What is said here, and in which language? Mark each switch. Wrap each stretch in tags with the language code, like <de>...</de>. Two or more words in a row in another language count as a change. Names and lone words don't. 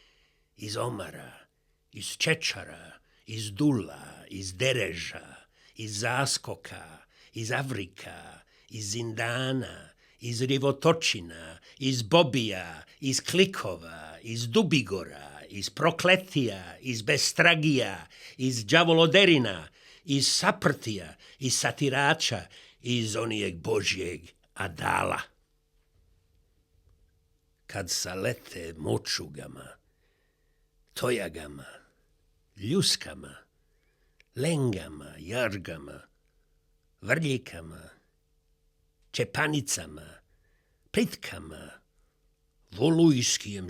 <sr>strane, iz omara, iz čečara, iz dula, iz dereža, iz zaskoka, iz avrika, iz zindana, iz rivotočina, iz bobija, iz klikova, iz dubigora, iz prokletija, iz bestragija, iz đavoloderina, iz saprtija, iz satirača, iz onijeg božjeg adala. Kad salete močugama, tojagama, ljuskama, lengama, jargama, vrljikama, čepanicama, plitkama, volujskijem</sr>